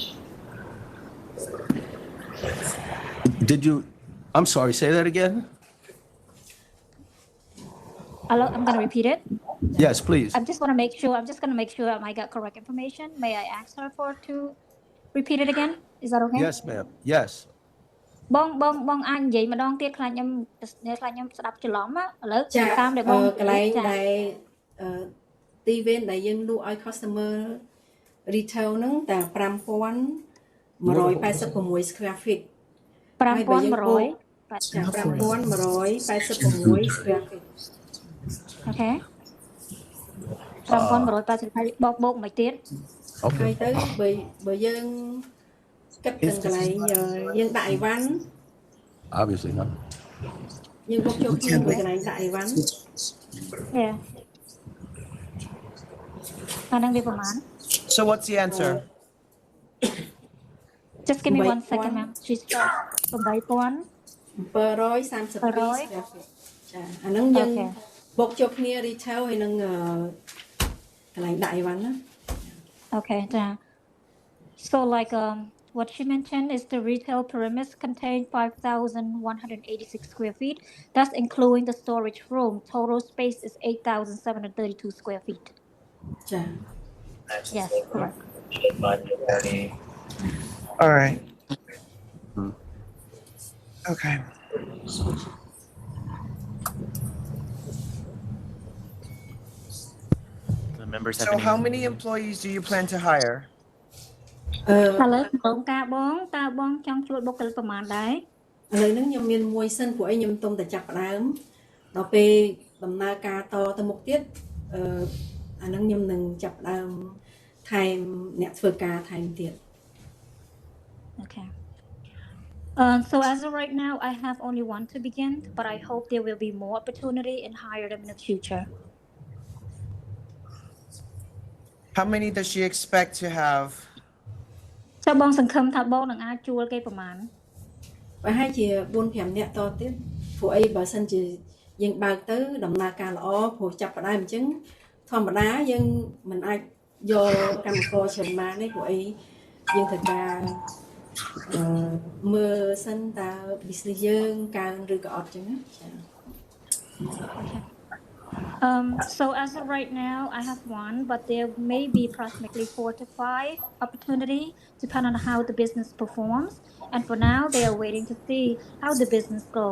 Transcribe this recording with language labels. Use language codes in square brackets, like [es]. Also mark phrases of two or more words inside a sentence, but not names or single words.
[en] Did you? I'm sorry. Say that again. I'm going to repeat it. Yes, please. I'm just going to make sure I got correct information. May I ask her to repeat it again? Is that okay? Yes, ma'am. Yes. [km] បងអាចនិយាយម្ដងទៀតខ្លាចខ្ញុំស្ដាប់ច្រឡំឥឡូវតាមដែលបង កន្លែងដែលទីវេនដែលយើងលក់ឲ្យ [en] customer retail [km] ហ្នឹងតែ 5186 [en] square feet [km] 5186 [en] square feet [km] Okay. 5180បូកមួយទៀត ហើយទៅបើយើងគិតទាំងកន្លែងយើងដាក់អីវ៉ាន់ [en] Obviously not. [km] យើងបូកចូលគ្នាមួយកន្លែងដាក់អីវ៉ាន់ Yeah. អាហ្នឹងវាប្រហែល [en] So what's the answer? Just give me 1 second, ma'am. She's [km] 8732 [en] square feet [km] ចាអាហ្នឹងយើងបូកចូលគ្នា retail ហើយនឹងកន្លែងដាក់អីវ៉ាន់ណា [en] Okay, so like what she mentioned is the retail premise contains 5,186 square feet. That's including the storage room. Total space is 8,732 square feet. Yeah. Yes, correct. All right. Okay. The members have So how many employees do you plan to hire? [km] ឥឡូវក្នុងការបងតើបងចង់ជួលបុគ្គលិកប្រមាណដែរ ឥឡូវហ្នឹងខ្ញុំមានមួយសិនព្រោះអីខ្ញុំទុំតែចាប់ផ្ដើមដល់ពេលដំណើរការតទៅមុខទៀតអាហ្នឹងខ្ញុំនឹងចាប់ផ្ដើមថែមអ្នកធ្វើការថែមទៀត [en] Okay. So as of right now, I have only one to begin, but I hope there will be more opportunity and hire them in the future. How many does she expect to have? [km] ចុះបងសង្ឃឹមថាបងនឹងអាចជួលគេប្រមាណ ប្រហែលជា4-5នាក់តទៀតព្រោះអីបើសិនជាយើងបើកទៅដំណើរការល្អព្រោះចាប់ផ្ដើមអញ្ចឹងធម្មតាយើងមិនអាចយកកម្មករច្រើនបានទេព្រោះអីយើងត្រូវការមើលសិនតើ business យើងកើនឬក៏អត់អញ្ចឹងណាចា [en] So as of right now, I have one, but there may be approximately 4 to 5 opportunity, depending on how the business performs. And for now, they are waiting to see how the business goes.